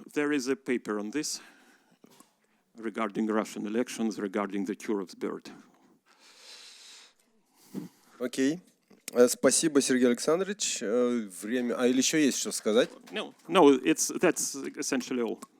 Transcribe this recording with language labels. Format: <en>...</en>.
<en>There is a paper on this regarding Russian elections, regarding the Churov's bird.</en> <ru>Окей. Спасибо, Сергей Александрович. Время. Или еще есть что сказать?</ru> <en>No, that's essentially all.</en>